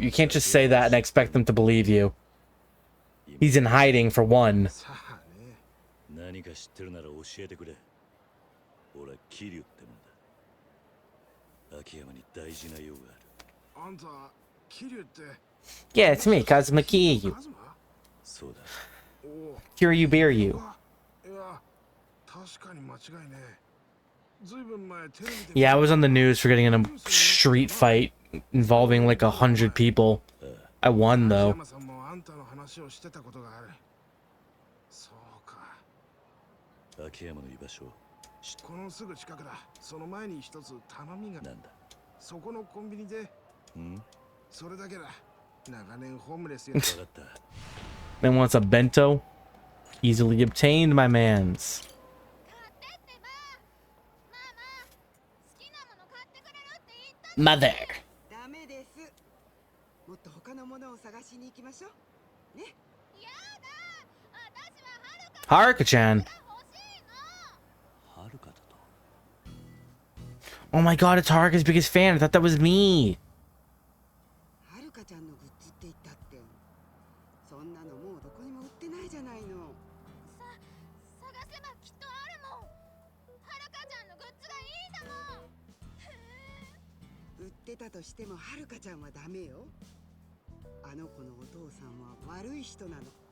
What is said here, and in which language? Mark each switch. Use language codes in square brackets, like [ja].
[en] You can't just say that and expect them to believe you. He's in hiding for one. [ja] 何か知ってるなら教えてくれ。俺は桐生ってもんだ。秋山に大事な用がある。あんた、桐生って。 [en] Yeah, it's me, Kazuma Kiryu. [ja] そうだ。 [en] Kiryu bear you. [ja] いや、確かに間違いね。ずいぶん前テレビで。 [en] Yeah, I was on the news for getting in a street fight involving like 100 people. I won though. [ja] 秋山さんもあんたの話をしてたことがある。そうか。秋山の居場所。このすぐ近くだ。その前に一つ頼みが。なんだ。そこのコンビニで。それだけだ。長年ホームレスや。 [en] Man wants a bento. Easily obtained, my mans. Mother. [ja] ダメです。もっと他のものを探しに行きましょう。ね。 Haruka-chan. [en] Oh my god, it's Haruka's biggest fan. I thought that was me. [ja] はるかちゃんのグッズって言ったって。そんなのもうどこにも売ってないじゃないの。探せばきっとあるもん。はるかちゃんのグッズがいいんだもん。売ってたとしてもはるかちゃんはダメよ。あの子のお父さんは悪い人なの。